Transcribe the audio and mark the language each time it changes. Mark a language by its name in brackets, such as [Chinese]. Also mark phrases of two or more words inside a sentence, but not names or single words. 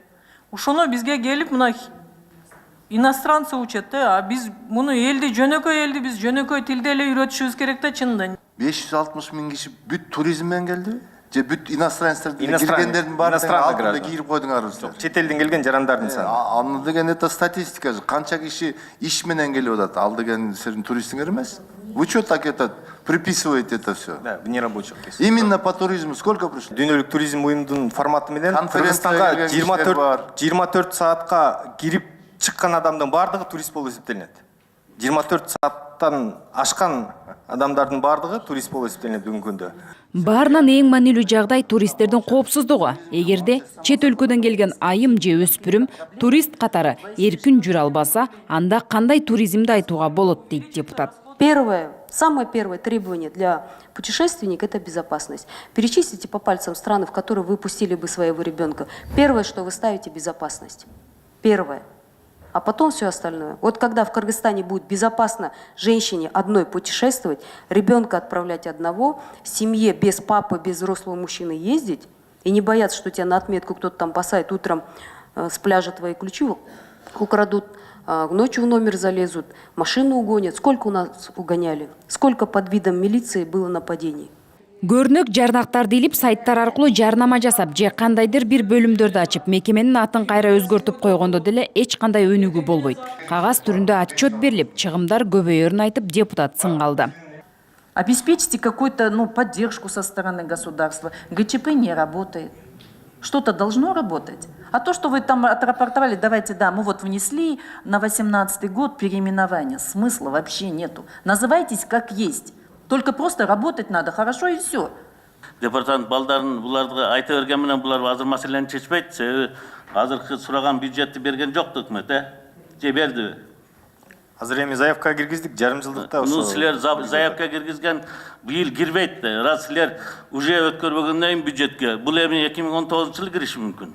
[Kyrgyz] Ошону бизге келип мына иностранцы учат, а биз муну элди, жөнөкөй элди биз жөнөкөй тилде эле үйрөтүшүбүз керек да чынында. 560 000 киши бүт туризммен келди. Же бүт иностранецтерди келгендердин баардыгын алдында кирип койдуңарбыздар. Чет элден келген жарандардын саны. Аны деген [Russian] это статистика. [Kyrgyz] Канча киши иш менен келип атат? Ал деген силердин туристиңер эмес. [Russian] Вы что так это приписываете это все? Да, не рабочих. Именно по туризму сколько пришло? [Kyrgyz] Дүйнөлүк туризм уюмдун форматы менен Кыргызстанга 24 саатка кирип чыккан адамдын баардыгы турист болуп эсептелинет. 24 сааттан ашкан адамдардын баардыгы турист болуп эсептелинет бүгүнкү күндө. Баарынан эң маанилүү жагдай туристтердин коопсуздугу. Эгерде чет өлкөдөн келген айым же өспүрүм турист катары эркин жүрө албаса, анда кандай туризмди айтууга болот дейт депутат. [Russian] Самое первое требование для путешественника – это безопасность. Перечислите по пальцам страны, в которые вы пустили бы своего ребенка. Первое, что вы ставите – безопасность. Первое. а потом все остальное. Вот когда в Кыргызстане будет безопасно женщине одной путешествовать, ребенка отправлять одного, в семье без папы, без взрослого мужчины ездить, и не бояться, что тебя на отметку кто-то там посадит, утром с пляжа твои ключи украдут, ночью в номер залезут, машину угонят. Сколько у нас угоняли? Сколько под видом милиции было нападений? [Kyrgyz] Көрнөк жарнактарды илип сайттар аркылуу жарнама жасап же кандайдыр бир бөлүмдөрдү ачып мекеменин атын кайра өзгөртүп койгондо деле эч кандай өнүгүү болбойт. Кагаз түрүндө отчет берилип, чыгымдар көбөйөрүн айтып депутат сынгалды. [Russian] Обеспечьте какую-то поддержку со стороны государства. ГЧП не работает. Что-то должно работать. А то, что вы там отрапортовали, давайте, да, мы вот внесли на 2018 год переименование. Смысла вообще нету. Называйтесь как есть. Только просто работать надо, хорошо и все. [Kyrgyz] Департамент балдарын буларды айта берген менен булар азыр маселени чечпейт. Себеби азыркы сураган бюджетти берген жок өкмөт, же бердиби? Азыр эми заявка киргиздик, жарым жылдыкта. Силер заявка киргизген быйыл кирбейт. Раз силер уже өткөрбөгөндөн кийин бюджетке, бул эми 2019-жылы кириши мүмкүн.